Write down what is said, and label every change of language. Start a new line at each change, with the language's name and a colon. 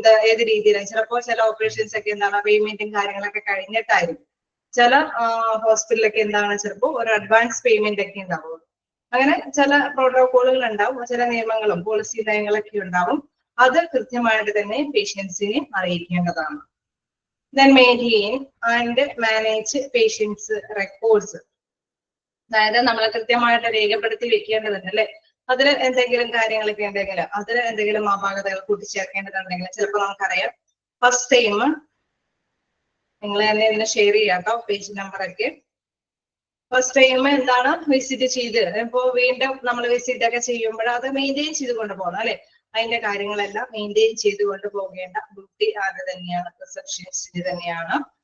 Malayalam: ഏത് രീതിയിലാണ്, ചിലപ്പോൾ ചില ഓപ്പറേഷൻസ് ഒക്കെ എന്താണ് പേയ്മെന്റും കാര്യങ്ങളൊക്കെ കഴിഞ്ഞിട്ടായിരിക്കും. ചില ഹോസ്പിറ്റലൊക്കെ എന്താണ് ചിലപ്പോൾ ഒരു അഡ്വാൻസ് പേയ്മെന്റ് ഒക്കെ ഉണ്ടാവും. അങ്ങനെ ചില പ്രോട്ടോകോളുകൾ ഉണ്ടാവും, ചില നിയമങ്ങളും പോളിസി നയങ്ങളൊക്കെ ഉണ്ടാവും. അത് കൃത്യമായിട്ട് തന്നെ പേഷ്യൻസിനെ അറിയിക്കേണ്ടതാണ്.
English: then maintain and manage patients records.
Malayalam: അതായത് നമ്മൾ കൃത്യമായിട്ട് രേഖപ്പെടുത്തി വെക്കേണ്ടതുണ്ട് അല്ലെ, അതിൽ എന്തെങ്കിലും കാര്യങ്ങളൊക്കെ ഉണ്ടെങ്കിൽ അതിൽ എന്തെങ്കിലും അപാകതകൾ കൂട്ടിച്ചേർക്കേണ്ടതുണ്ടെങ്കിൽ ചിലപ്പോൾ നമുക്കറിയാം ഫസ്റ്റ് ടൈം നിങ്ങൾ തന്നെ ഇതിനെ ഷെയർ ചെയ്യാം കേട്ടോ, പേജ് നമ്പർ ഒക്കെ. ഫസ്റ്റ് ടൈം എന്താണ് വിസിറ്റ് ചെയ്ത് ഇപ്പോ വീണ്ടും നമ്മൾ വിസിറ്റ് ഒക്കെ ചെയ്യുമ്പോൾ അത് മെയിൻറ്റെയിൻ ചെയ്ത് കൊണ്ടുപോകണം അല്ലെ, അതിന്റെ കാര്യങ്ങളെല്ലാം മെയിൻറ്റെയിൻ ചെയ്തുകൊണ്ട് പോകേണ്ട ഡ്യൂട്ടി ആര് തന്നെയാണ്, റിസപ്ഷനിസ്റ്റ് തന്നെയാണ്.